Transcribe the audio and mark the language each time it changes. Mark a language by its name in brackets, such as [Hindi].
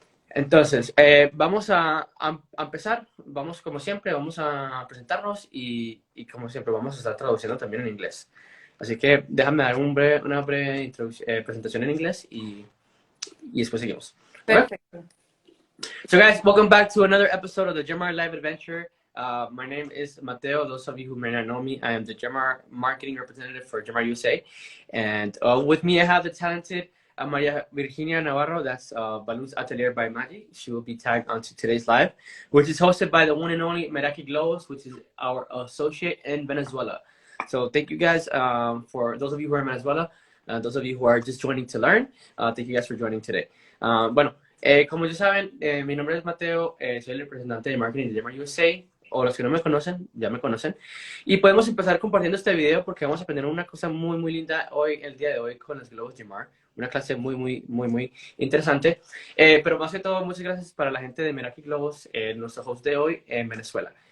[Spanish] Entonces, vamos a empezar, vamos como siempre, vamos a presentarnos y como siempre vamos a estar traduciendo también en inglés. Así que déjame dar una breve presentación en inglés y después seguimos. Okay? Perfecto. [English] So guys, welcome back to another episode of the Gemar Live Adventure. My name is Mateo. Those of you who may not know me, I am the Gemar marketing representative for Gemar USA. And with me, I have the talented Maria Virginia Navarro. That's Balloons Atelier by Maggie. She will be tagged onto today's live, which is hosted by the one and only Meraki Globos, which is our associate in Venezuela. So thank you guys for those of you who are in Venezuela, those of you who are just joining to learn. Thank you guys for joining today. [Spanish] Bueno, como ya saben, mi nombre es Mateo, soy el representante de marketing de Gemar USA, o los que no me conocen, ya me conocen. Y podemos empezar compartiendo este video porque vamos a aprender una cosa muy, muy linda hoy, el día de hoy, con los globos Gemar. Una clase muy, muy, muy, muy interesante. Pero más que todo, muchas gracias para la gente de Meraki Globos, nuestro host de hoy en Venezuela.